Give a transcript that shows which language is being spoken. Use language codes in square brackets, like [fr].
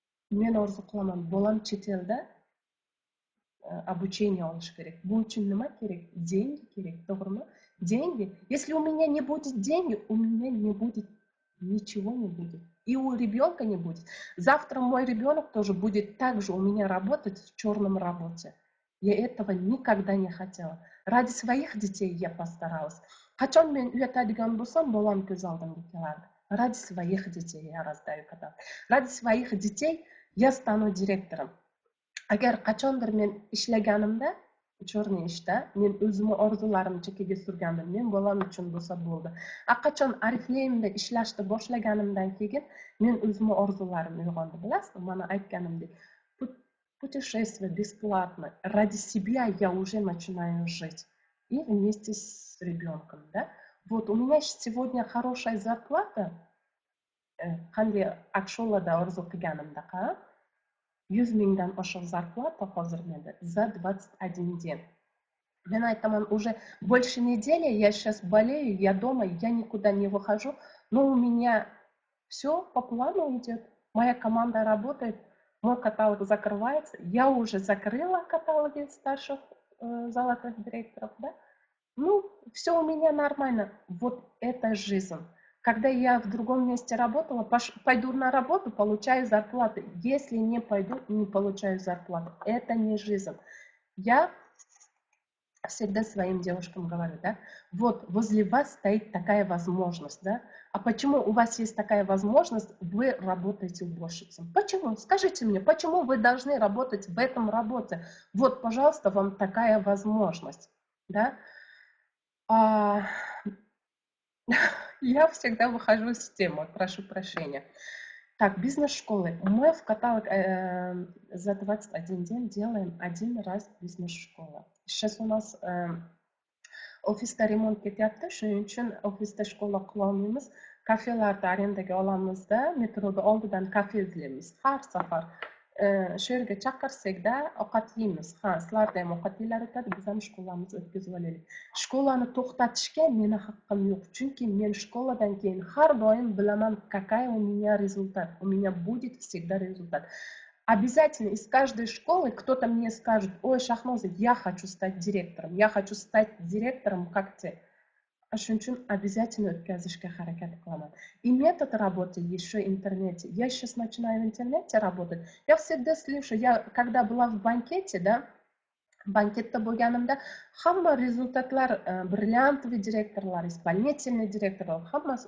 [uz] Men orzu qilaman, bolam chet elda обучение olish kerak. Bu uchun nima kerak? Деньги kerak, to'g'rimi? [ru] Деньги. Если у меня не будет денег, у меня не будет ничего не будет. И у ребенка не будет. Завтра мой ребенок тоже будет также у меня работать в черном работе. Я этого никогда не хотела. Ради своих детей я постаралась. [uz] Qachon men uyatadigan bo'lsam, bolam ko'z oldimga keladi. [ru] Ради своих детей я раздаю каталог. Ради своих детей я стану директором. [uz] Agar qachondir men ishlaganimda, черный ishda, men o'zimni orzularimni chekkaga surgandim. Men bolam uchun bo'lsa bo'ldi. Qachon Oriflameda ishlashni boshlaganimdan keyin men o'zimni orzularimni uyg'ondi. Bilasizmi, mana aytganimdek, [ru] путешествие бесплатно. Ради себя я уже начинаю жить. И вместе с ребенком, да? Вот у меня сегодня хорошая зарплата. [uz] Qanday Aksholada orzu qilganimdaqa 100 mingdan oshiq зарплата hozir menda [ru] за 21 день. Я aytaman, уже больше недели, я сейчас болею, я дома, я никуда не выхожу, но у меня все по плану идет. Моя команда работает, мой каталог закрывается. Я уже закрыла каталоги старших золотых директоров, да? Ну, все у меня нормально. Вот это жизнь. Когда я в другом месте работала, пойду на работу, получаю зарплату. Если не пойду, не получаю зарплату. Это не жизнь. Я всегда своим девушкам говорю, да, вот возле вас стоит такая возможность, да, а почему у вас есть такая возможность, вы работаете уборщицей? Почему? Скажите мне, почему вы должны работать в этом работе? Вот, пожалуйста, вам такая возможность, да. А, я всегда выхожу с темы, прошу прощения. Так, бизнес-школы. Мы в каталог за 21 день делаем один раз бизнес-школа. Сейчас у нас [uz] ofisda remont ketyapti, shuning uchun ofisda shkola qilolmaymiz. Kafelarni arendaga olamizda, metroda oldidan kafe izlaymiz. Har safar shu yerga chaqirsakda ovqat yeymiz. Ha, sizlarda ham ovqat yeylar o'tadi, biz ham shkolamizni o'tkazib olaylik. Shkolani to'xtatishga meni haqqim yo'q, chunki men shkoladan keyin har doim bilaman, [ru] какая у меня результат. У меня будет всегда результат. Обязательно из каждой школы кто-то мне скажет: ой, Шахноза, я хочу стать директором, я хочу стать директором, как ты. [uz] Shuning uchun обязательно o'tkazishga harakat qilaman. [ru] И метод работы еще в интернете. Я сейчас начинаю в интернете работать. Я всегда слышу, я когда была в банкете, да, [uz] banketda bo'lganimda hamma rezultatlar, [ru] бриллиантовый директорlar, исполнительный директорlar, hammasi.